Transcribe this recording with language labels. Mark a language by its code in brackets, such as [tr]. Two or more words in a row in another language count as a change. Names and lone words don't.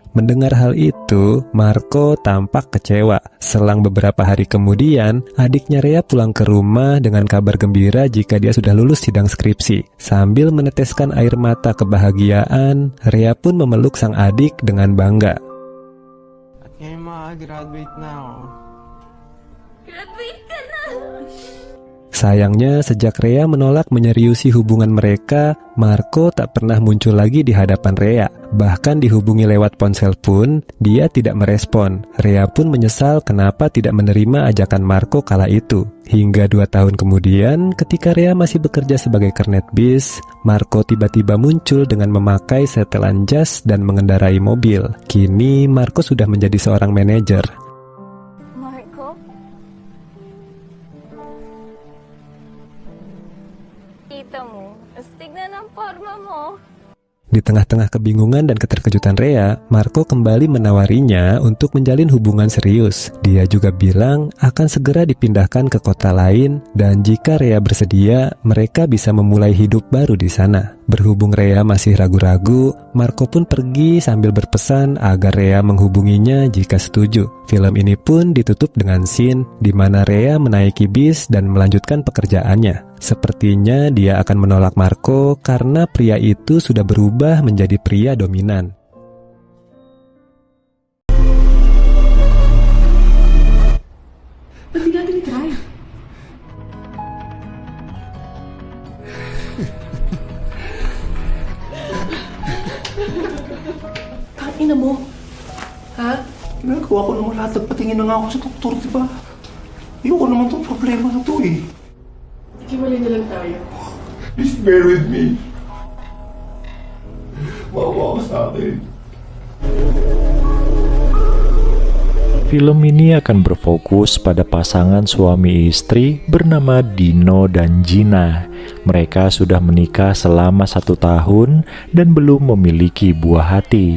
[id] Mendengar hal itu, Marco tampak kecewa. Selang beberapa hari kemudian, adiknya Rea pulang ke rumah dengan kabar gembira jika dia sudah lulus sidang skripsi. Sambil meneteskan air mata kebahagiaan, Rea pun memeluk sang adik dengan bangga. [tl] Ngayon makagraduate na ako. Graduate ka na! [id] Sayangnya, sejak Rea menolak menyeriusi hubungan mereka, Marco tak pernah muncul lagi di hadapan Rea. Bahkan dihubungi lewat ponsel pun, dia tidak merespon. Rea pun menyesal kenapa tidak menerima ajakan Marco kala itu. Hingga 2 tahun kemudian, ketika Rea masih bekerja sebagai kernet bis, Marco tiba-tiba muncul dengan memakai setelan jas dan mengendarai mobil. Kini, Marco sudah menjadi seorang manajer. [tl] Marco? Kita mo, astig na ng forma mo. [id] Di tengah-tengah kebingungan dan keterkejutan Rea, Marco kembali menawarinya untuk menjalin hubungan serius. Dia juga bilang akan segera dipindahkan ke kota lain dan jika Rea bersedia, mereka bisa memulai hidup baru di sana. Berhubung Rea masih ragu-ragu, Marco pun pergi sambil berpesan agar Rea menghubunginya jika setuju. Film ini pun ditutup dengan scene di mana Rea menaiki bis dan melanjutkan pekerjaannya. Sepertinya dia akan menolak Marco karena pria itu sudah berubah menjadi pria dominan. [tl] Ba't di natin i-try? Tangina mo. Ha? Ginagawa ko naman lahat. Nagpatingin na nga ako sa doktor, diba? Ayoko naman itong problema na to eh. Hiwalay na lang tayo. [en] Please bear with me. [tl] Maawa ka sa akin. [id] Film ini akan berfokus pada pasangan suami istri bernama Dino dan Gina. Mereka sudah menikah selama 1 tahun dan belum memiliki buah hati.